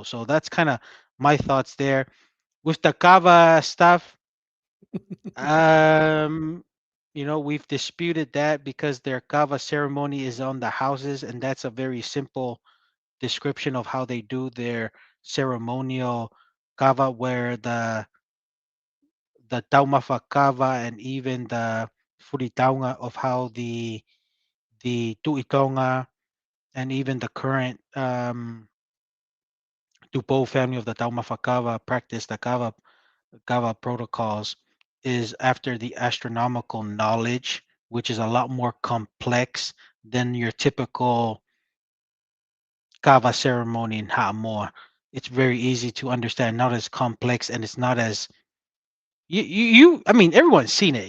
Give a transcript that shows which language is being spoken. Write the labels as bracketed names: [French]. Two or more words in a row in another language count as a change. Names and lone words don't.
[English] So that's kind of my thoughts there. With the Kava stuff, um, we've disputed that because their Kava ceremony is on the houses, and that's a very simple description of how they do their ceremonial kava, where the taumafa kava and even the furitaunga of how the tuitonga and even the current Tupou family of the taumafa kava practice the kava protocols is after the astronomical knowledge, which is a lot more complex than your typical kava ceremony in Ha'amoa. It's very easy to understand, not as complex, and it's not as I mean, everyone's seen it.